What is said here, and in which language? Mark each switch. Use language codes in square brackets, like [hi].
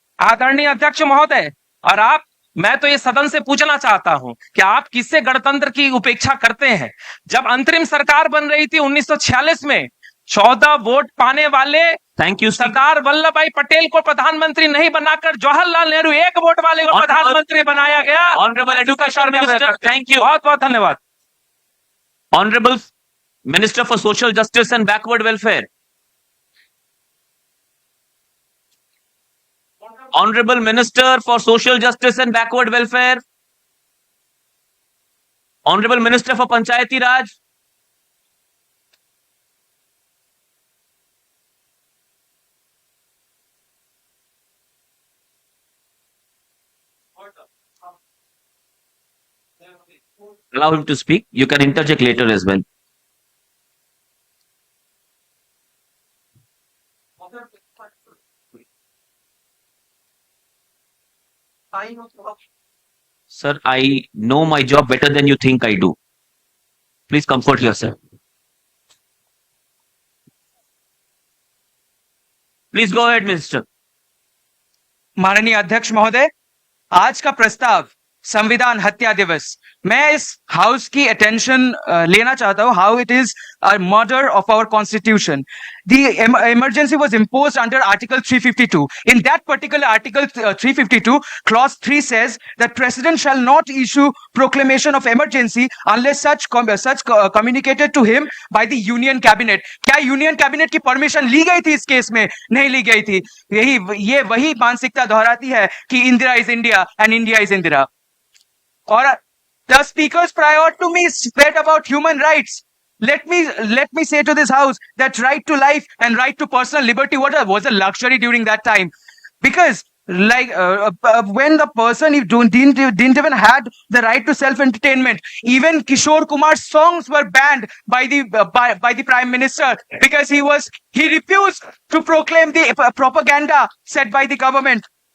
[hi] आदरणीय अध्यक्ष महोदय, और मैं तो ये सदन से पूछना चाहता हूं कि आप किससे गणतंत्र की उपेक्षा करते हैं। जब अंतरिम सरकार बन रही थी 1946 में, 14 वोट पाने वाले [en] Thank you, [hi] सरदार वल्लभ भाई पटेल को प्रधानमंत्री नहीं बनाकर जवाहरलाल नेहरू 1 वोट वाले को प्रधानमंत्री बनाया गया। [en] Honorable Education Minister, thank you. [hi] बहुत बहुत धन्यवाद। [en] Honorable Minister for Social Justice and Backward Welfare. Honorable Minister for Social Justice and Backward Welfare. Honorable Minister for Panchayati Raj. Allow him to speak. You can interject later as well. Sir, I know my job better than you think I do. Please comfort yourself. Please go ahead, Minister. [hi] माननीय अध्यक्ष महोदय, आज का प्रस्ताव संविधान हत्या दिवस, मैं इस हाउस की अटेंशन लेना चाहता हूं, [en] How it is a murder of our constitution. The emergency was imposed under article 352. In that particular article 352, clause 3 says that president shall not issue proclamation of emergency unless such communicated to him by the union cabinet. [hi] क्या union cabinet की permission ली गई थी इस case में? नहीं ली गई थी। ये वही मानसिकता दोहराती है कि [en] Indira is India and India is Indira. और the speaker's prior to me said about human rights. Let me say to this house that right to life and right to personal liberty was a luxury during that time, because when the person didn't even had the right to self entertainment, even Kishore Kumar's songs were banned by the prime minister because he refused to proclaim the propaganda set by the government.